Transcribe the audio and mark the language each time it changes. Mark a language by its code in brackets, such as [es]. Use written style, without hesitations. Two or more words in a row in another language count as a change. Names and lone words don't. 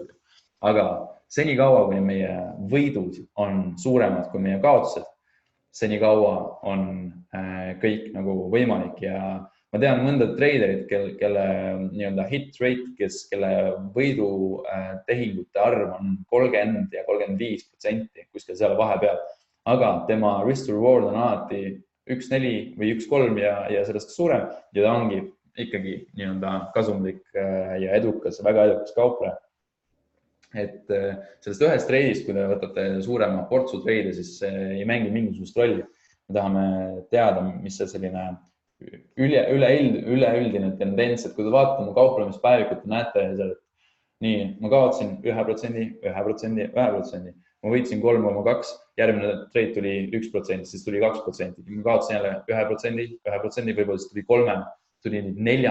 [et] Aga senikaua, kui meie võidud on suuremad kui meie kaotused, senikaua on kõik nagu võimalik ja ma tean mõnda treiderit, kelle nii-öelda [en] hit rate, [et] kelle võidutehingute arv on 30 ja 35% kuskil seal vahepeal, aga tema [en] risk to reward [et] on alati 1,4 või 1,3 ja sellest suurem ja ta ongi ikkagi nii-öelda kasumlik ja edukas, väga edukas kaupleja. Et sellest ühest treidist, kui te võtate suurema portsu treide, siis ei mängi mingisugust rolli. Me tahame teada, mis see selline üleüldine tendents, et kui te vaatate mu kauplemispäevikut, näete seal, et nii, ma kaotsin 1%, 1%, 1%, ma võitsin 3,2, järgmine treid tuli 1%, siis tuli 2%, ma kaotsin jälle 1%, 1%, võib-olla siis tuli 3%, tuli 4.